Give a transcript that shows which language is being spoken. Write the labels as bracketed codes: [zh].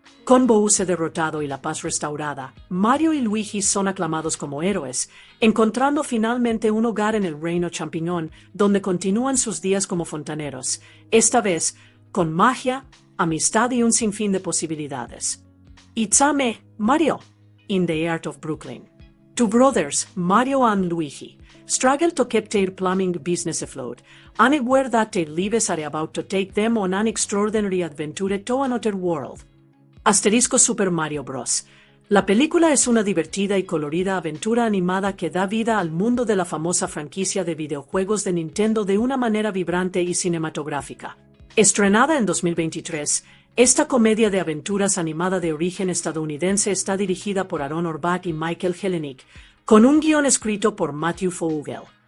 [es] Con Bowser derrotado y la paz restaurada, Mario y Luigi son aclamados como héroes, encontrando finalmente un hogar en el reino champiñón, donde continúan sus días como fontaneros, esta vez con magia, amistad y un sinfín de posibilidades. [en] Itzame, Mario, in the Art of Brooklyn. Two brothers, Mario and Luigi, struggle to keep their plumbing business afloat, unaware that their lives are about to take them on an extraordinary adventure to another world. Super Mario Bros. [es] La película es una divertida y colorida aventura animada que da vida al mundo de la famosa franquicia de videojuegos de Nintendo de una manera vibrante y cinematográfica. Estrenada en 2023, esta comedia de aventuras animada de origen estadounidense está dirigida por Aaron Orbach y Michael Helenick, con un guión escrito por Matthew Vogel.